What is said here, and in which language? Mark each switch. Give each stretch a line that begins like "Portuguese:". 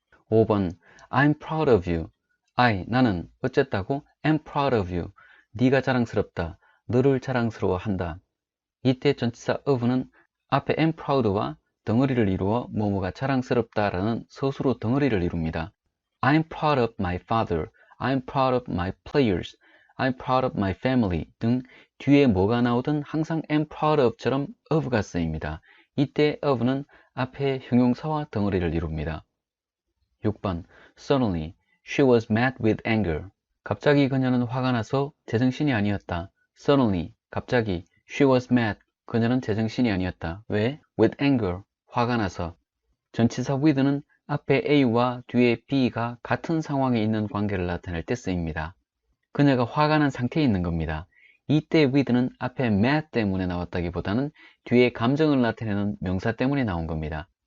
English: 5번 I'm proud of you.
Korean: 나는 어쨌다고?
English: am proud of you.
Korean: 네가 자랑스럽다. 너를 자랑스러워한다. 이때 전치사 of는 앞에
English: am proud
Korean: 와 덩어리를 이루어 뭐뭐가 자랑스럽다라는 서술로 덩어리를 이룹니다.
English: I'm proud of my father. I'm proud of my players. I'm proud of my family
Korean: 등 뒤에 뭐가 나오든 항상
English: am proud of
Korean: 처럼 of가 쓰입니다. 이때 of는 앞에 형용사와 덩어리를 이룹니다.
English: 6번 Suddenly, she was mad with anger.
Korean: 갑자기 그녀는 화가 나서 제정신이 아니었다.
English: Suddenly,
Korean: 갑자기
English: she was mad.
Korean: 그녀는 제정신이 아니었다. 왜?
English: with anger,
Korean: 화가 나서. 전치사 with는 앞에 A와 뒤에 B가 같은 상황에 있는 관계를 나타낼 때 쓰입니다. 그녀가 화가 난 상태에 있는 겁니다. 이때 with는 앞에 mad 때문에 나왔다기보다는 뒤에 감정을 나타내는 명사 때문에 나온 겁니다.